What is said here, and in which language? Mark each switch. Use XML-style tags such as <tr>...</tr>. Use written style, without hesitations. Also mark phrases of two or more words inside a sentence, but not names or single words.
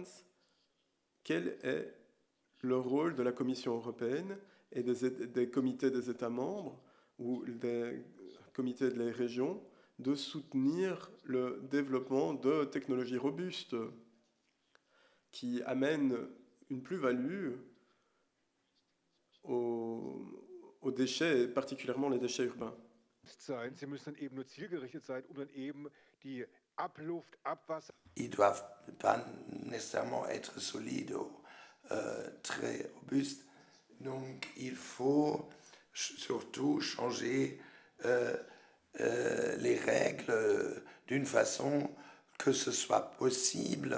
<fr>Quel est le rôle de la Commission européenne et des comités des États membres ou des comités des régions de soutenir le développement de technologies robustes qui amènent une plus-value aux déchets, et particulièrement les déchets urbains.</fr> <de>Sie müssen dann eben nur zielgerichtet sein, dann eben die Abluft, Abwasser.</de> <fr>Ils ne doivent pas nécessairement être solides ou très robustes. Donc il faut surtout changer les règles d'une façon que ce soit possible.</fr>